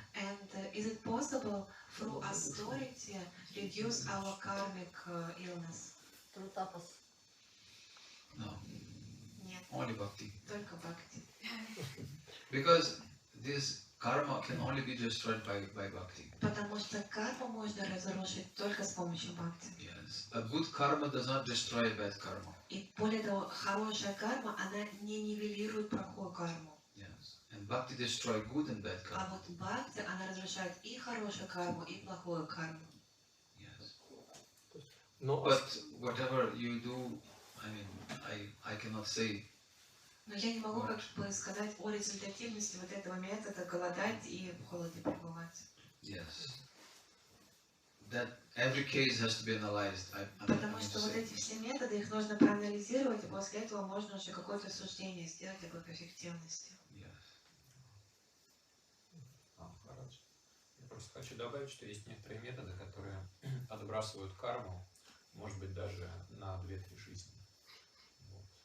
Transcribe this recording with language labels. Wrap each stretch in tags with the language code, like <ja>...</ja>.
<en>and is it possible through austerity reduce our karmic illness? No,</en> <ru>Нет,</ru> <en>only bhakti.</en> <ru>только бхакти.</ru> <en>Because this karma can only be destroyed by bhakti.</en> <ru>Потому что карму можно разрушить только с помощью бхакти.</ru> <en>Yes. A good karma does not destroy bad karma.</en> <ru>И более того, хорошая карма, она не нивелирует плохую карму.</ru> <en>Yes. And bhakti destroy good and bad</en> <ru>А</ru> <en>karma.</en> <ru>вот бхакти, она разрушает и хорошую карму, и плохую карму.</ru> <en>Yes.</en> <ru>Но</ru> <en>But whatever you do, I mean, I cannot say.</en> <ru>Но я не могу как бы сказать о результативности вот этого метода голодать и в холоде пребывать.</ru> <en>Yes. That every case has to be analyzed. I</en> <ru>Потому</ru> <en>mean</en> <ru>что</ru> <en>to</en> <ru>вот</ru> <en>say.</en> <ru>эти все методы, их нужно проанализировать, и после этого можно уже какое-то суждение сделать об их эффективности.</ru> <en>Yes.</en> <ru>Хорошо. Я просто хочу добавить, что есть некоторые методы, которые отбрасывают карму, может быть, даже на 2-3 жизни. Вот.</ru>